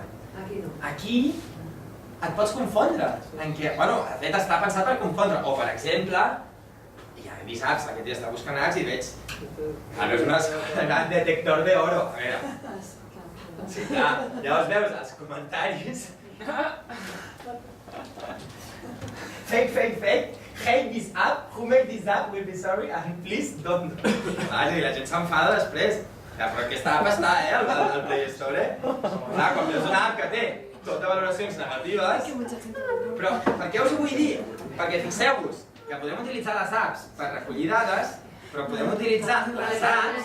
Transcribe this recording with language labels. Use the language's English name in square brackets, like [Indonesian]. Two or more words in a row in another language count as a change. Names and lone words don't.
[Catalan] Aquí et pots confondre, en què, bueno, de fet està pensat per confondre, o per exemple, ja he vist apps, aquest dia està buscant apps i veig, ara és un detector d'oro, a veure. Sí, clar, llavors veus els comentaris. [English] Fake, hate this app, who made this app will be sorry and please don't. [Catalan] I la gent s'enfada després. Ja, però aquesta app està, al Play Store. Clar, quan veus una app que té totes valoracions negatives. Però per què us ho vull dir? Perquè fixeu-vos que podem utilitzar les apps per recollir dades, però podem utilitzar les apps...